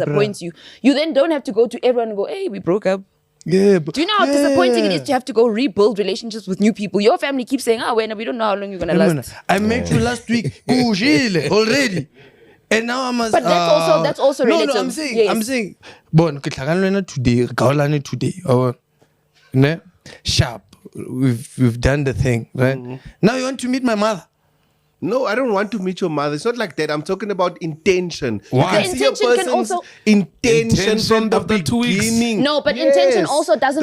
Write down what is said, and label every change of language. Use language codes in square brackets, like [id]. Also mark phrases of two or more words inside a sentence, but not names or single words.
[en] disappoints you then don't have to go to everyone and go, hey, we broke up. Yeah, but Do you know how disappointing it is to have to go rebuild relationships with new people? Your family keeps saying, we don't know how long you're gonna last. I met you last week. Kujile already. And now I must. But that's also no, relative. No, I'm saying, Yes. Bon, [tn] ke tlhakane le wena today, re kaolane today. Ne? Sharp. [en] We've done the thing, right? Now you want to meet my mother. No, I don't want to meet your mother. It's not like that. I'm talking about intention. Why? You can see a Intention can person's also- intention from the after 2 weeks. beginning. No, but intention also doesn't